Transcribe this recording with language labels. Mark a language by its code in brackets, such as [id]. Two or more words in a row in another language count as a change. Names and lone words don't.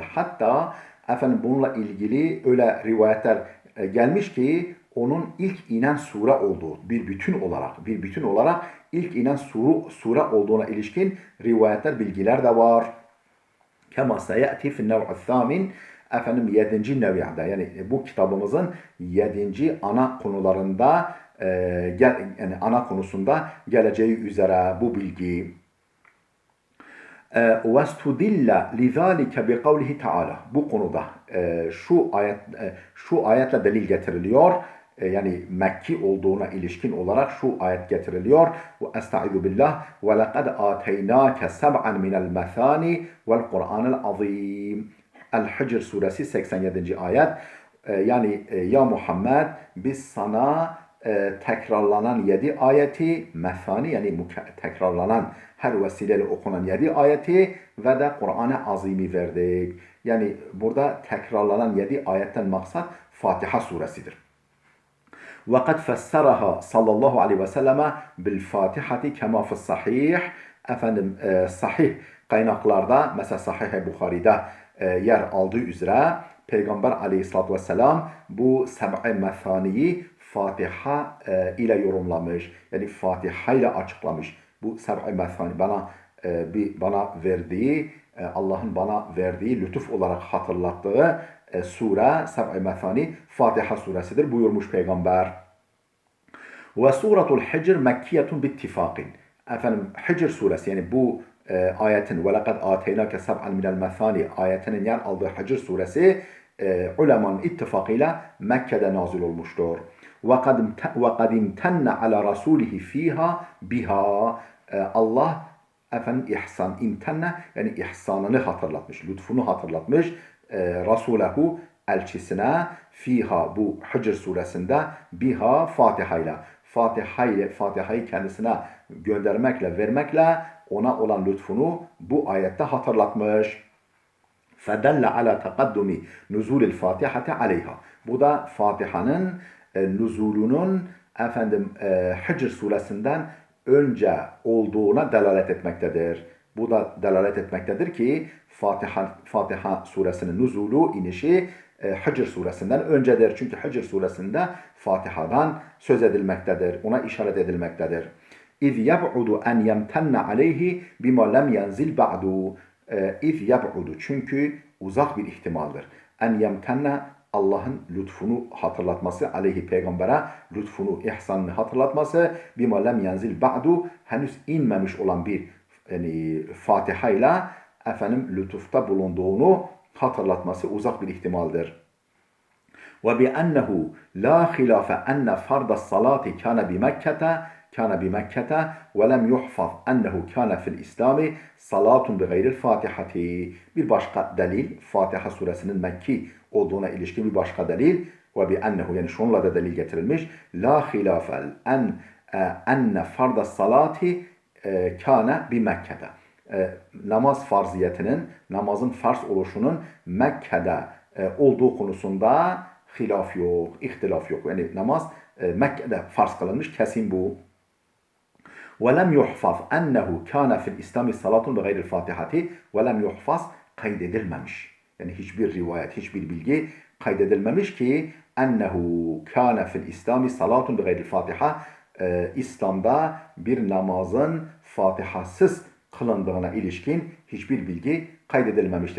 [tr] Hatta bununla ilgili öyle rivayetler gelmiş ki onun ilk inen sure olduğu, bir bütün olarak ilk inen sure olduğuna ilişkin rivayetler, bilgiler de var. [ar] كما سيأتي في النوع الثامن. [tr] 7. neviyada, yani bu kitabımızın 7. ana konularında yani ana konusunda geleceği üzere bu bilgi. [ar] وَاسْتُدِلَّ لِذَٰلِكَ بِقَوْلِهِ Teala. [tr] Bu konuda şu ayetle delil getiriliyor. Yani Mekki olduğuna ilişkin olarak şu ayet getiriliyor. [ar] أستعيذ بالله ولقد آتيناك سبعا من المثاني والقرآن العظيم. [tr] El-Hicr suresi 87. ayet. Yani ya Muhammed, biz sana tekrarlanan 7 ayeti, methani yani tekrarlanan, her vesileyle okunan 7 ayeti ve de Kur'an-ı Azim'i verdik. Yani burada tekrarlanan 7 ayetten maksat Fatiha suresidir. [ar] وَقَدْ فَسَّرَهَا صلى الله عليه وسلم بالفاتحة كما في الصحيح. [tr] Sahih kaynaklarda, mesela Sahih-i Bukhari'de yer aldığı üzere Peygamber [ar] عليه الصلاة والسلام [tr] bu seb'i methaniyi Fatiha ile yorumlamış. Yani Fatiha ile açıklamış. Bu seb'i methani bana verdiği, Allah'ın bana verdiği, lütuf olarak hatırlattığı sure, seb'i methani Fatiha suresidir buyurmuş Peygamber. [ar] وسورة الحجر مكية بالاتفاق. [tr] Hicr suresi, yani bu ayetin [ar] وَلَقَدْ آتَيْنَاكَ سَبْعًا مِنَ الْمَثَانِ [tr] ayetinin yer aldığı Hicr suresi ulemanın ittifakıyla Mekke'de nazil olmuştur. [ar] وَقَدْ اِمْتَنَّ عَلَى رَسُولِهِ ف۪يهَا بِهَا. [tr] Allah imtenne, yani ihsanını hatırlatmış, lütfunu hatırlatmış Rasulehu, elçisine, fiha, bu Hicr suresinde, biha, Fatiha'yı kendisine göndermekle, vermekle ona olan lütfunu bu ayette hatırlatmış. [ar] فَدَلَّ عَلَى تَقَدُّمِ نُزُولِ الْفَاتِحَةِ عَلَيْهَا. [tr] Bu da Fatiha'nın nüzulunun Hicr suresinden önce olduğuna delalet etmektedir. Bu da delalet etmektedir ki Fatiha suresinin nüzulu, inişi Hicr suresinden öncedir. Çünkü Hicr suresinde Fatiha'dan söz edilmektedir. Ona işaret edilmektedir. [ar] اِذْ يَبْعُدُ اَنْ يَمْتَنَّ عَلَيْهِ بِمَا لَمْ يَنْزِلْ بَعْدُ. اِذْ يَبْعُدُ, [tr] çünkü uzak bir ihtimaldir. [ar] أن يمتن, [tr] Allah'ın lütfunu hatırlatması, aleyhi, peygambere lütfunu, ihsanını hatırlatması, [ar] بما لم ينزل بعد, [tr] henüz inmemiş olan bir Fatiha ile lütufta bulunduğunu hatırlatması uzak bir ihtimaldir. [ar] وبأنه لا خلاف أن فرض الصلاة كان بمكة ولم يحفظ أنه كان في الإسلام صلاة بغير الفاتحة. [tr] Bir başka delil, Fatiha suresinin Mekki olduğuna ilişkin bir başka delil. وبأنه yani şunla da delil getirilmiş. [ar] La خلاف أن فرض الصلاة كان بمكة. [tr] Namaz farziyetinin, namazın farz oluşunun Mekke'de olduğu konusunda hilaf yok, ihtilaf yok. Yani namaz Mekke'de farz kılınmış, kesin bu. [ar] وَلَمْ يُحْفَظْ اَنَّهُ كَانَ فِي الْاِسْلَامِ صَلَاتٌ بِغَيْرِ الْفَاتِحَةِ وَلَمْ يُحْفَظ kaydedilmemiş. [tr] Yani hiçbir rivayet, hiçbir bilgi kaydedilmemiş ki [ar] أنه كان في الإسلام صلاة بغير الفاتحة, [tr] İslam'da bir namazın Fatihasız kılındığına ilişkin hiçbir bilgi kaydedilmemiştir.